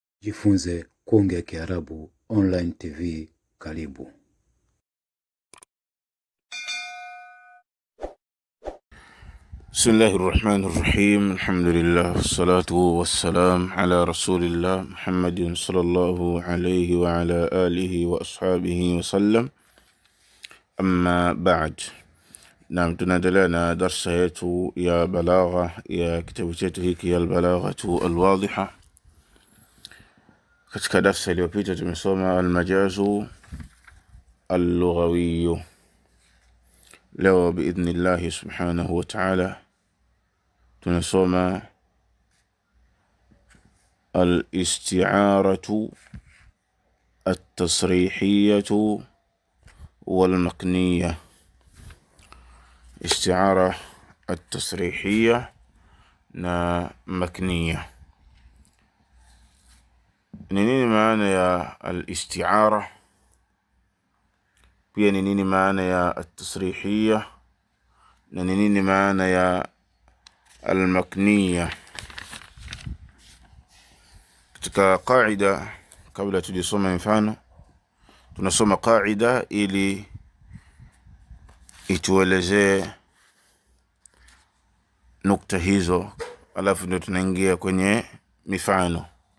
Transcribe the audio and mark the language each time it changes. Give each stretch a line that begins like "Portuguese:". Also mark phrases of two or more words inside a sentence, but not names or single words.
Swahili: Jifunze kuongea Kiarabu
English: online TV.
Swahili: Karibu.
Arabic: بسم الله الرحمن الرحيم. الحمد لله والصلاة والسلام على رسول الله محمد صلى الله عليه وعلى آله وأصحابه وسلم. أما بعد، نعم تنادلنا درس يا بلاغة يا كتابته هي البلاغة الواضحة.
Swahili: katika darsa iliyopita tumesoma
Arabic: المجاز اللغوي.
Swahili: leo
Arabic: بإذن الله سبحانه وتعالى
Swahili: tunasoma
Arabic: الاستعارة التصريحية والمكنية. استعارة التصريحية na مكنية.
Swahili: nini maana ya الاستعارة؟ pia nini maana ya التصريحية na nini maana ya المكنية؟ katika qaida, kabla tujisoma mfano, tunasoma qaida ili ituelezee nukta hizo, alafu ndio tunaingia kwenye mifano.